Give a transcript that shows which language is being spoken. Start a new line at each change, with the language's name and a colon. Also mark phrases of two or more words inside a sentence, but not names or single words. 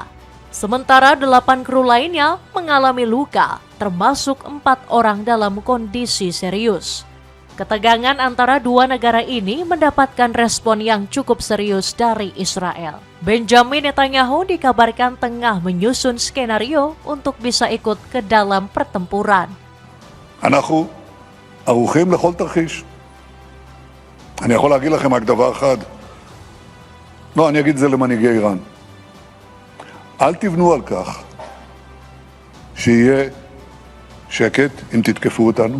Indonesian: Sementara 8 kru lainnya mengalami luka, termasuk 4 orang dalam kondisi serius. Ketegangan antara 2 negara ini mendapatkan respon yang cukup serius dari Israel. Benjamin Netanyahu dikabarkan tengah menyusun skenario untuk bisa ikut ke dalam pertempuran.
Hebrew: אנחנו ערוכים לכל תרחיש. אני יכול להגיד לכם רק דבר אחד. לא, אני אגיד את זה למנהיגי איראן. אל תבנו על כך שיהיה שקט אם תתקפו אותנו.